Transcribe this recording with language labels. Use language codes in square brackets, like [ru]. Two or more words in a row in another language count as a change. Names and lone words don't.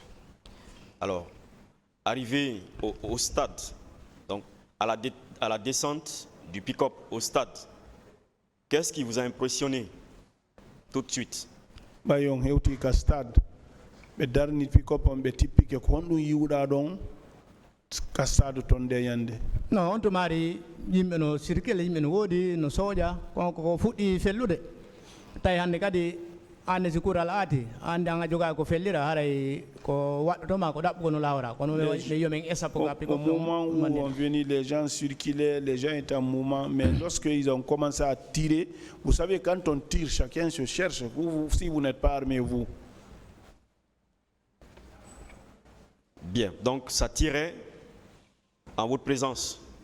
[fr] Alors, arrivé au stade, donc à la descente du pick-up au stade, qu'est-ce qui vous a impressionné tout de suite? [ff] Non, on tomari yimɓe no circule yimɓe no woodi no sooƴa ko fuɗɗi fellude tawi hannde kadi ande si kural aati ande anga jogaa ko fellira haray ko waɗɗotoma ko ɗaɓɓugo no lawra kono ɓe yomen essa pour [fr] au moment où on venait, les gens circulaient, les gens étaient en mouvement, mais lorsqu'ils ont commencé à tirer, vous savez, quand on tire, chacun se cherche. Si vous n'êtes pas armé, vous. Bien, donc ça tirait en votre présence?